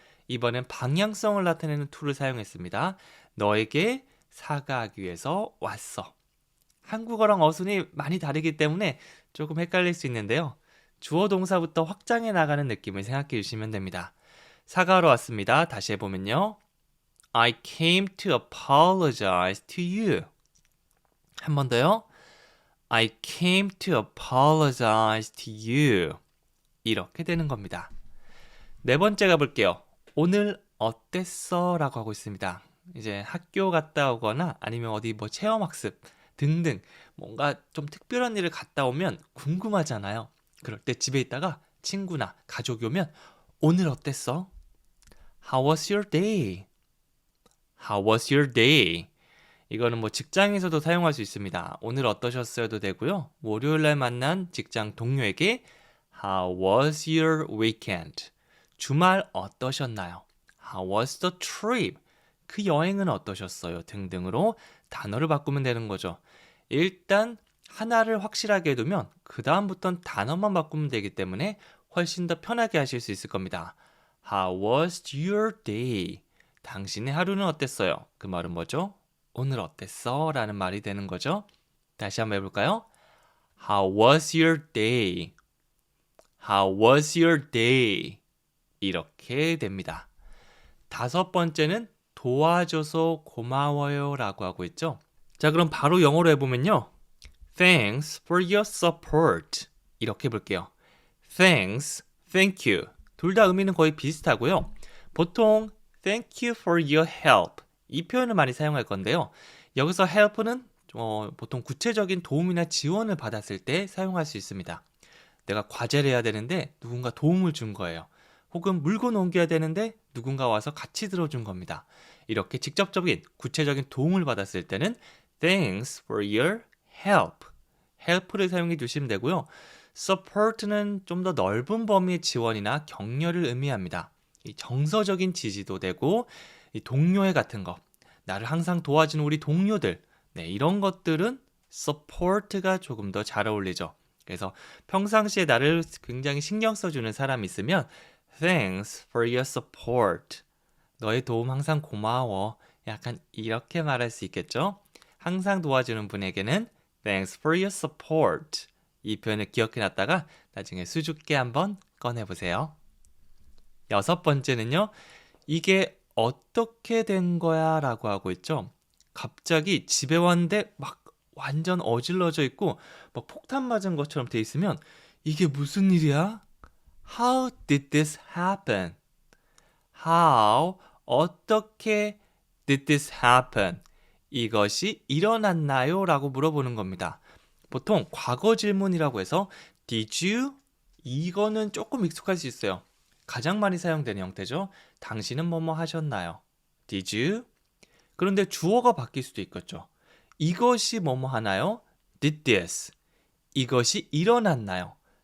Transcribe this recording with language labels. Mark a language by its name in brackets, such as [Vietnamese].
[Korean] 이번엔 방향성을 나타내는 to를 사용했습니다. 너에게 사과하기 위해서 왔어. 한국어랑 어순이 많이 다르기 때문에 조금 헷갈릴 수 있는데요. 주어 동사부터 확장해 나가는 느낌을 생각해 주시면 됩니다. 사과하러 왔습니다. 다시 해보면요. [English] I came to apologize to you. [Korean] 한 번 더요. [English] I came to apologize to you. [Korean] 이렇게 되는 겁니다. 네 번째 가볼게요. 오늘 어땠어? 라고 하고 있습니다. 이제 학교 갔다 오거나 아니면 어디 체험학습 등등 뭔가 좀 특별한 일을 갔다 오면 궁금하잖아요. 그럴 때 집에 있다가 친구나 가족이 오면 오늘 어땠어? [English] How was your day? How was your day? [Korean] 이거는 직장에서도 사용할 수 있습니다. 오늘 어떠셨어요도 되고요. 월요일 날 만난 직장 동료에게 [English] How was your weekend? [Korean] 주말 어떠셨나요? [English] How was the trip? [Korean] 그 여행은 어떠셨어요? 등등으로 단어를 바꾸면 되는 거죠. 일단 하나를 확실하게 해두면 그 다음부터는 단어만 바꾸면 되기 때문에 훨씬 더 편하게 하실 수 있을 겁니다. [English] How was your day? [Korean] 당신의 하루는 어땠어요? 그 말은 뭐죠? 오늘 어땠어? 라는 말이 되는 거죠. 다시 한번 해볼까요? [English] How was your day? How was your day? [Korean] 이렇게 됩니다. 다섯 번째는 도와줘서 고마워요 라고 하고 있죠. 자, 그럼 바로 영어로 해보면요. [English] Thanks for your support. [Korean] 이렇게 볼게요. [English] Thanks, thank you. [Korean] 둘 다 의미는 거의 비슷하고요. [English] 보통 thank you for your help. [Korean] 이 표현을 많이 사용할 건데요. 여기서 help는 보통 구체적인 도움이나 지원을 받았을 때 사용할 수 있습니다. 내가 과제를 해야 되는데 누군가 도움을 준 거예요. 혹은 물건 옮겨야 되는데 누군가 와서 같이 들어준 겁니다. 이렇게 직접적인 구체적인 도움을 받았을 때는 [English] Thanks for your help. [Korean] help를 사용해 주시면 되고요. support는 좀 더 넓은 범위의 지원이나 격려를 의미합니다. 이 정서적인 지지도 되고 이 동료애 같은 거, 나를 항상 도와주는 우리 동료들, 네, 이런 것들은 support가 조금 더 잘 어울리죠. 그래서 평상시에 나를 굉장히 신경 써주는 사람이 있으면 [English] Thanks for your support. [Korean] 너의 도움 항상 고마워. 약간 이렇게 말할 수 있겠죠? 항상 도와주는 분에게는 [English] Thanks for your support. [Korean] 이 표현을 기억해놨다가 나중에 수줍게 한번 꺼내보세요. 여섯 번째는요. 이게 어떻게 된 거야? 라고 하고 있죠. 갑자기 집에 왔는데 막 완전 어질러져 있고 막 폭탄 맞은 것처럼 돼 있으면 이게 무슨 일이야? [English] How did this happen? How, 어떻게 did this happen? [Korean] 이것이 일어났나요? 라고 물어보는 겁니다. 보통 과거 질문이라고 해서 [English] Did you? [Korean] 이거는 조금 익숙할 수 있어요. 가장 많이 사용되는 형태죠. 당신은 뭐뭐 하셨나요? [English] Did you? [Korean] 그런데 주어가 바뀔 수도 있겠죠. 이것이 뭐뭐 하나요? [English] Did this? [Korean] 이것이 일어났나요?